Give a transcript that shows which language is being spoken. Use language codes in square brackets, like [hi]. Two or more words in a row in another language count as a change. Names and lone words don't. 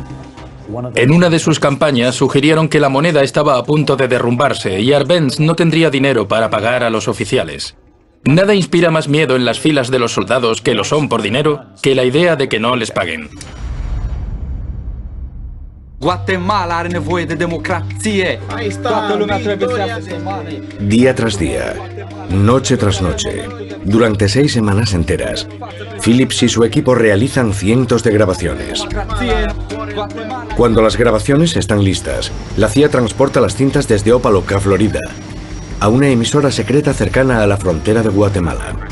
[es] En una de sus campañas sugirieron que la moneda estaba a punto de derrumbarse y Arbenz no tendría dinero para pagar a los oficiales. Nada inspira más miedo en las filas de los soldados que lo son por dinero que la idea de que no les paguen. [ro] Guatemala are nevoie de democrație. Toată lumea trebuie să iasă să mare. [es] Día tras día, noche tras noche, durante 6 semanas enteras, Phillips y su equipo realizan cientos de grabaciones. Cuando las grabaciones están listas, la CIA transporta las cintas desde Opa-locka, Florida, a una emisora secreta cercana a la frontera de Guatemala.